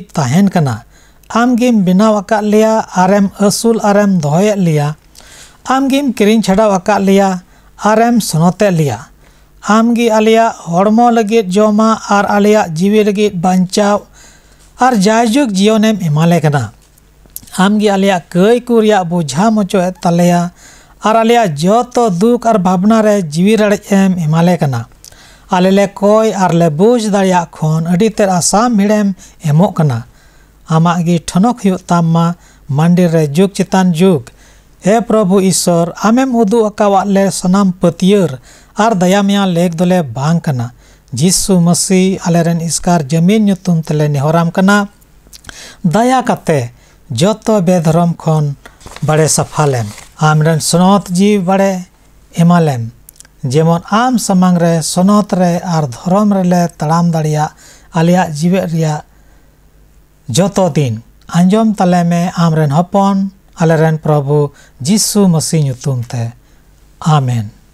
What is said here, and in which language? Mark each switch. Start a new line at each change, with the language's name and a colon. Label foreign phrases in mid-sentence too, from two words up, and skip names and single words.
Santali: ताहेन कना आम गिम बिनाव अका लिया आरेम असूल आरेम दोहे लिया आम गिम किरिन छड़ाव अका लिया आरेम सनते लिया आम गी आलिया हड़मो लगी जोमा और आलिया जीवी लगी बांचाव और जायजुग जीवनेम इमाले कना आम गी आलिया कई कुरिया बुझा मचो तलेया और आलिया जोतो दुख और भावना रे जीवी रड़े एम इमाले कना आले ले कोई और ले बुझ दाड़िया खन अडी तेर आसाम भिड़ेम एमो कना आमा गी ठनक हुई तामा मंदिर रे जुग चितान जुग। हे प्रभु ईश्वर आमेम उदू अकावा ले सनाम पतियर और दया मिया लेक दोले बांग कना जीसु मसीह आलेरेन इसकार जमीन ᱧᱩᱛᱩᱢ तले निहोराम कना दया कते जोतो बेधर्म खन बड़े सफालेम आमरेन सनत जीव बड़े एमालेम जेमन आम समांग रे सनत रे और धर्म रे ले तड़ाम दाड़िया आलिया जीवे रिया जोतो दिन आंजोम तले में आमरेन हपन आलेरेन प्रभु जीसु मसीह ᱧᱩᱛᱩᱢ ते आमेन।